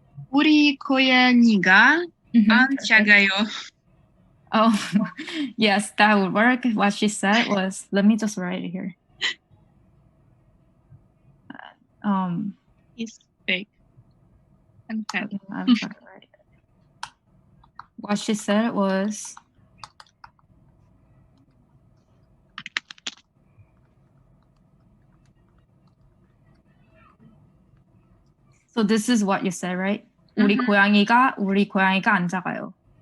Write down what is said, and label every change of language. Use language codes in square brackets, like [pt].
[ko] 우리 고양이가 안 작아요. [en] Oh, yes, that would work. What she said was, let me just write it here. It's big and fat. Okay, I'm trying to write it. What she said was, so this is what you said, right? [ko] 우리 고양이가 안 작아요.